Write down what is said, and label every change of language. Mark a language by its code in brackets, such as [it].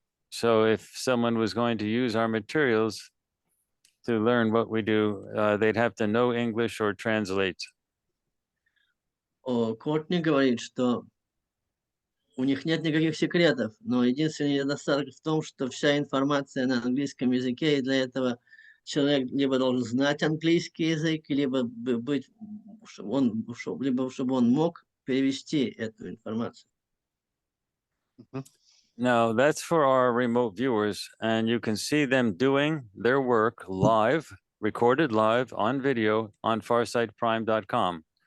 [en] So if someone was going to use our materials to learn what we do, they'd have to know English or translate. [ru] Courtney говорит, что у них нет никаких секретов, но единственный недостаток в том, что вся информация на английском языке, и для этого человек либо должен знать английский язык, либо чтобы он мог перевести эту информацию. [en] Now, that's for our remote viewers, and you can see them doing their work live, recorded live on video on farsightprime.com.